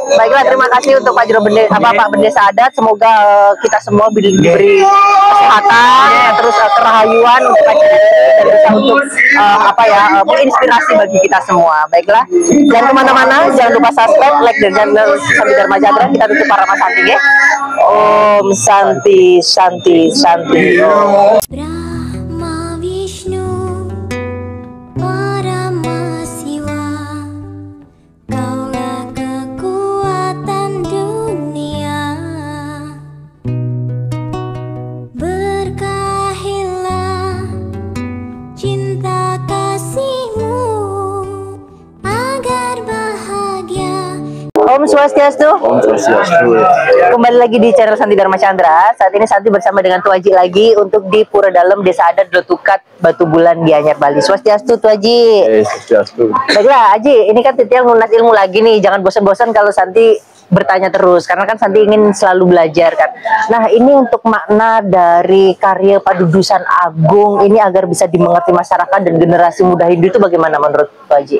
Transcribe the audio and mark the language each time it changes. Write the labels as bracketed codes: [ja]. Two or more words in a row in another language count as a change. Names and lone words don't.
[id] Baiklah, terima kasih untuk Pak Pak Bendesa Adat. Semoga kita semua diberi kesehatan, terus kerahayuan untuk acara ini dan bisa untuk menginspirasi bagi kita semua. Baiklah, jangan kemana-mana, jangan lupa subscribe, like dan channel Santi Dharma Chandra. Kita tutup para Mas Santi ya. [sa] Om Santi Santi Santi. [id] Brahma Vishnu Paramasiwa, Kaulah kekuatan dunia. Berkahilah cinta kasih-Mu Swastiastu. [sa] Om Swastiastu. [id] Kembali lagi di channel Santi Dharma Chandra. Saat ini Santi bersama dengan Tuaji lagi untuk di Pura Dalem, Desa Adat Dotukat, Batu Bulan, Gianyar, Bali. Swastiastu Tuaji. Swastiastu. Baiklah Aji, ini kan Titiang lunas ilmu lagi nih. Jangan bosan-bosan kalau Santi bertanya terus, karena kan Santi ingin selalu belajar kan. Nah, ini untuk makna dari karya Padudusan Agung ini agar bisa dimengerti masyarakat dan generasi muda Hindu itu bagaimana menurut Tuaji?